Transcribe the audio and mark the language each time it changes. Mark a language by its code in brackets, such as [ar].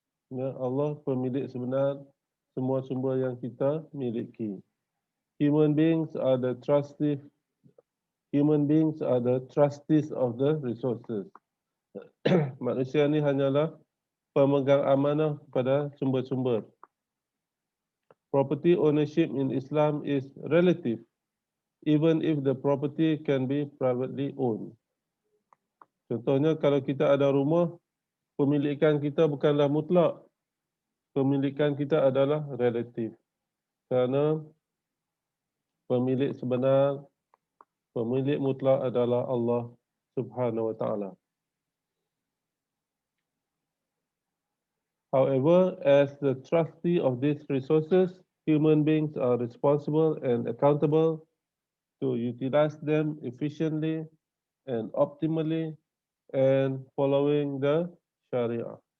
[ms] Ya, Allah pemilik sebenar semua sumber yang kita miliki. [en] Human beings are the trustees. Human beings are the trustees of the resources. [ms] Manusia ni hanyalah pemegang amanah kepada sumber-sumber. [en] Property ownership in Islam is relative, even if the property can be privately owned. [ms] Contohnya kalau kita ada rumah, pemilikan kita bukanlah mutlak. Pemilikan kita adalah relatif. Kerana pemilik sebenar, pemilik mutlak adalah Allah Subhanahu wa taala. [en] However, as the trustee of these resources, human beings are responsible and accountable to utilize them efficiently and optimally and following the Sharia.